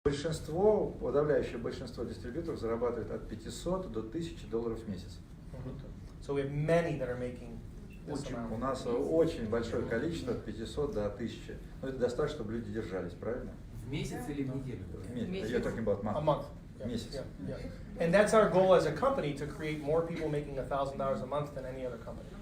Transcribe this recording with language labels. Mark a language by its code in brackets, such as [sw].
[ru] Большинство, подавляющее большинство дистрибьюторов зарабатывает от 500 до 1000 долларов в месяц. [en] So we have many that are making this amount. [ru] У нас очень большое количество, от 500 до 1000. Но это достаточно, чтобы люди держались, правильно? В месяц или в неделю? [en] You're talking about month. A month. Yeah. [ru] Месяц. [en] Yeah, yeah. And that's our goal as a company, to create more people making $1,000 a month than any other company.